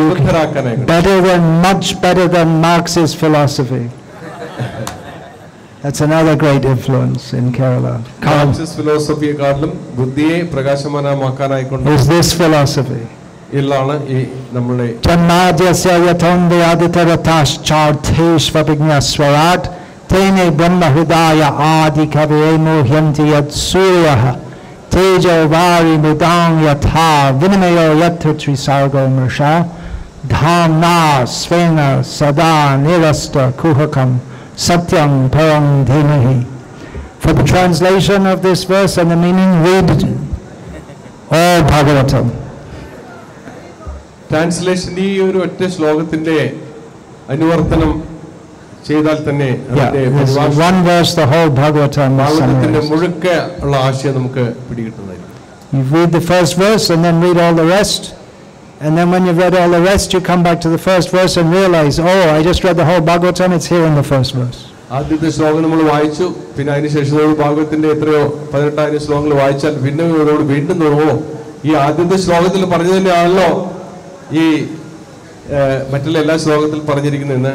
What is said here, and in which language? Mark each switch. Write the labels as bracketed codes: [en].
[en] Much better than Marxist philosophy. That's another great influence in Kerala. [ml] Marxist philosophy കാട്ടിലും ബുദ്ധിയെ പ്രകാശമാനമാക്കാനായിക്കൊണ്ട് [en] is this philosophy. [ml] ഇല്ലാണ് ഈ നമ്മുടെ [sa] Janmadhyasya yatondyaditarataschaartheshvabhignaswarat tene brahmahridaya adikaviye muhyanti yat suryaha tejo vari mudang yatha vinamayo yatra trisargo mrsha dhamna svena sada nirasta kuhakam satyam param dhimahi. [en] For the translation of this verse and the meaning, read all Bhagavatam. [ml] Translation ഈ ഒരു ഒറ്റ ശ്ലോകത്തിന്റെ അനുവർത്തനം ചെയ്താൽ തന്നെ [en] one verse the whole Bhagavatam [ml] ഭാഗവതത്തിന്റെ മുഴുക്ക ഉള്ള ആശയം നമുക്ക് പിടികിട്ടുന്നതായിരിക്കും. [en] You read the first verse and then read all the rest, and then when you've read all the rest you come back to the first verse and realize, oh, I just read the whole Bhagavatam, it's here in the first verse. [ml] ആദ്യത്തെ ശ്ലോകം നമ്മൾ വായിച്ചു. പിന്നെ അതിനുശേഷം ഭാഗവതത്തിന്റെ എത്രയോ 18,000 ശ്ലോകങ്ങൾ വായിച്ചാൽ പിന്നെ ഇവരോട് വീണ്ടും തുടങ്ങുമോ? ഈ ആദ്യത്തെ ശ്ലോകത്തിൽ പറഞ്ഞു തന്നെയാണല്ലോ ഈ മറ്റുള്ള എല്ലാ ശ്ലോകത്തിൽ പറഞ്ഞിരിക്കുന്നത്.